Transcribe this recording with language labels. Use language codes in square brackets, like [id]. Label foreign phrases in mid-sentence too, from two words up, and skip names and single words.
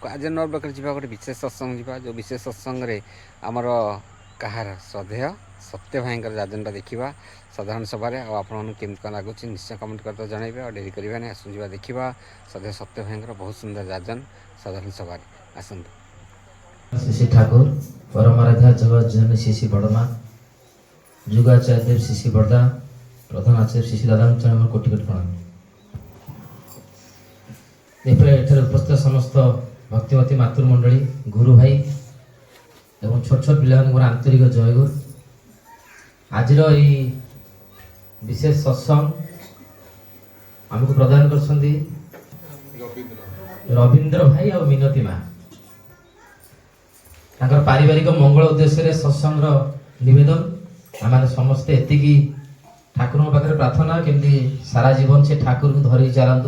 [or] ଆଜି ନୂଆ ବ୍ଲଗ୍ରେ ଯିବା ଗୋଟେ ବିଶେଷ ସତ୍ସଙ୍ଗ ଯିବା, ଯେଉଁ ବିଶେଷ ସତ୍ସଙ୍ଗରେ ଆମର କାହାର ଶ୍ରଦ୍ଧେୟ ସତ୍ୟ ଭାଇଙ୍କର ଯାଜନଟା ଦେଖିବା ସାଧାରଣ ସଭାରେ। ଆଉ ଆପଣମାନଙ୍କୁ କେମିତି କ'ଣ ଲାଗୁଛି ନିଶ୍ଚୟ କମେଣ୍ଟ କରିଦେବା ଜଣାଇବେ। ଆଉ ଡେରି କରିବାନି, ଆସନ୍ତୁ ଯିବା ଦେଖିବା ଶ୍ରଦ୍ଧେୟ ସତ୍ୟ ଭାଇଙ୍କର ବହୁତ ସୁନ୍ଦର ଯାଜନ ସାଧାରଣ ସଭାରେ। ଆସନ୍ତୁ। ଶ୍ରୀ ଠାକୁର ପରମାରାଧ୍ୟା ଜଗତ ଶିଶି ବଡ଼ମା ଯୁଗାଚାର୍ଯ୍ୟ ଦେବ ଶିଶି ବଡ଼ଦା ପ୍ରଧାନ ଆଚାର୍ଯ୍ୟ ଶିଶି ଦାଦା ଚରଣ କୋଟି କୋଟି ପ୍ରଣାମ। ଏଠାରେ ଉପସ୍ଥିତ ସମସ୍ତ ଭକ୍ତିମତୀ ମାତୃମଣ୍ଡଳୀ ଗୁରୁ ଭାଇ ଏବଂ ଛୋଟ ଛୋଟ ପିଲା ଆନ୍ତରିକ ଜୟଗୁରୁ। ଆଜି ବିଶେଷ ସତ୍ସଙ୍ଗ ଆମକୁ ପ୍ରଦାନ କରି ରବୀନ୍ଦ୍ର ଭାଇ ଔର ମିନତୀ ମାଁ ପାରିବାରିକ ମଙ୍ଗଳ ଉଦ୍ଦେଶ୍ୟ ସତ୍ସଙ୍ଗ ନିବେଦନ ଆମ ସମସ୍ତେ ଏଠି ଠାକୁର ପାଖେ ପ୍ରାର୍ଥନା କେମିତି ସାରା ଜୀବନ ସେ ଠାକୁରଙ୍କୁ ଧରି ଚାଲନ୍ତୁ।